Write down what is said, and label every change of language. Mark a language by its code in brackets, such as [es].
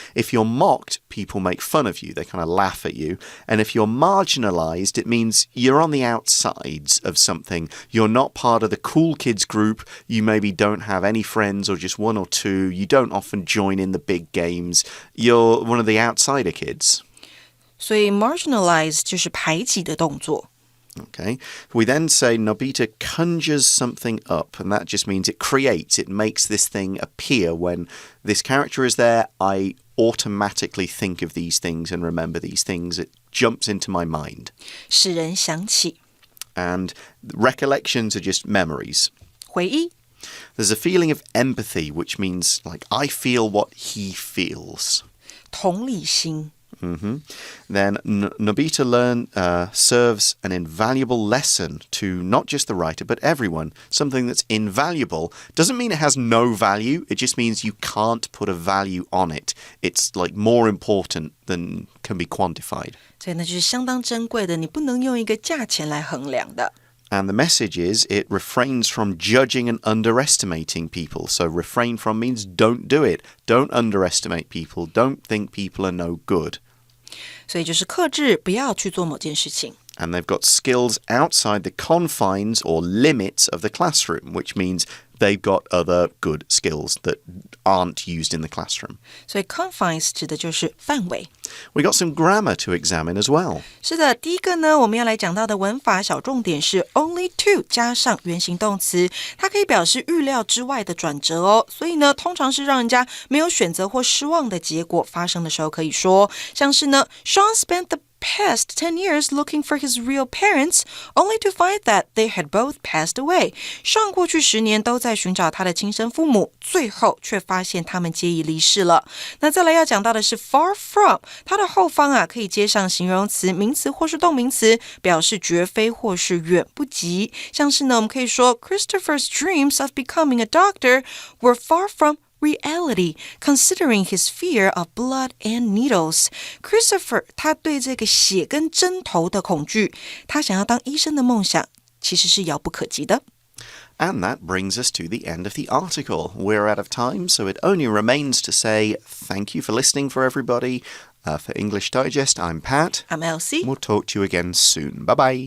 [en] If you're mocked, people make fun of you. They kind of laugh at you. And if you're marginalized, it means you're on the outsides of something. You're not part of the cool kids group. You maybe don't have any friends or just one or two. You don't often join in the big games. You're one of the outsider kids. [zh] 所以 marginalize 就是排挤的动作。 [en] Okay. We then say Nobita conjures something up, and that just means it creates, it makes this thing appear. When this character is there, I automatically think of these things and remember these things. It jumps into my mind. [zh] 使人想起。 [en] And recollections are just memories. [zh] 回忆。 [en] There's a feeling of empathy, which means like I feel what he feels. [zh] 同理心。 [en] Then Nobita serves an invaluable lesson to not just the writer, but everyone. Something that's invaluable doesn't mean it has no value. It just means you can't put a value on it. It's like more important than can be quantified. [zh] 所以那就是相当珍贵的，你不能用一个价钱来衡量的。 [en] And the message is it refrains from judging and underestimating people. So refrain from means don't do it. Don't underestimate people. Don't think people are no good. [zh] 所以就是克制，不要去做某件事情。 [en] And they've got skills outside the confines or limits of the classroom, which means they've got other good skills that aren't used in the classroom. [zh] 所以 confines 指的就是范围。 [en] We got some grammar to examine as well. [zh] 是的，第一个呢，我们要来讲到的文法小重点是 only to 加上原形动词，它可以表示预料之外的转折哦。所以呢，通常是让人家没有选择或失望的结果发生的时候，可以说像是呢 [en] Sean spent the past 10 years looking for his real parents, only to find that they had both passed away. [zh] 上过去10年都在寻找他的亲生父母，最后却发现他们皆已离世了。那再来要讲到的是 far from， 它的后方啊可以接上形容词、名词或是动名词，表示绝非或是远不及。像是呢，我们可以说 [en] Christopher's dreams of becoming a doctor were far from reality, considering his fear of blood and needles. [zh] Christopher 他对这个血跟针头的恐惧，他想要当医生的梦想其实是遥不可及的。 [en] And that brings us to the end of the article. We're out of time, so it only remains to say thank you for listening for everybody. For English Digest, I'm Pat. I'm Elsie. We'll talk to you again soon. Bye-bye.